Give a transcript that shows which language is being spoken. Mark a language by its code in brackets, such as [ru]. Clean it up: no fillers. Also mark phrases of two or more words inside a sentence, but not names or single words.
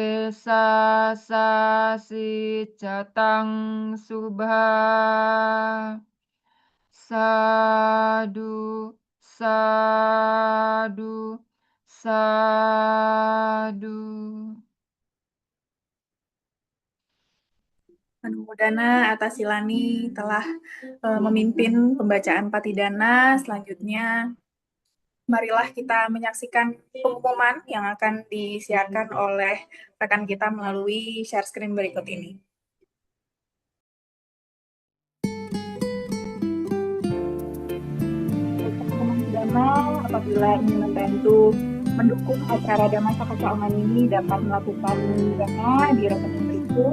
[pi] sasi jatang subha sadu sadu sadu. [id] Manunggudana Atasilani telah memimpin pembacaan Patidana. Selanjutnya, marilah kita menyaksikan pengumuman yang akan disiarkan oleh rekan kita melalui share screen berikut ini. Teman-teman Dama, apabila ingin membantu mendukung acara Dama Sakaca Online ini dapat melakukan dana di rekening berikut.